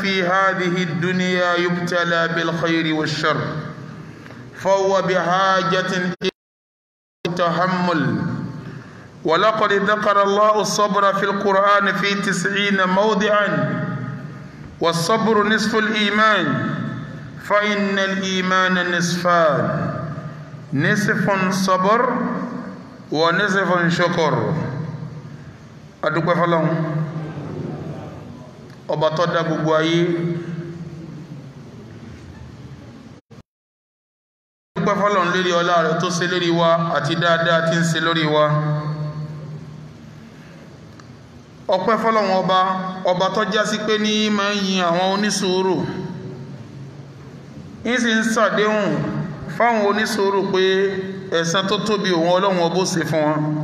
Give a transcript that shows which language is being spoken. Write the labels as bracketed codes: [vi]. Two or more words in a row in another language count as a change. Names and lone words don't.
[ar] في هذه الدنيا يبتلى بالخير والشر فهو بحاجة إلى التحمل ولقد ذكر الله الصبر في القرآن في 90 موضعا والصبر نصف الإيمان فإن الإيمان نصفان نصف صبر ونصف شكر [yo] adúpẹ́ fọ́lọ́run ọba tó dá gbogbo ayé adúpẹ́ fọ́lọ́run lérí ọlá rẹ̀ tó ṣe lérí wa àti dáadáa tí ń ṣe lórí wa ọpẹ́ fọ́lọ́run ọba tó já sí pé ní máa ń yin àwọn onísùúrù ń sì ń ṣàdéhùn fáwọn onísùúrù pé ẹ̀san tó tóbi òun Ọlọ́run ọbó ṣe fún wọn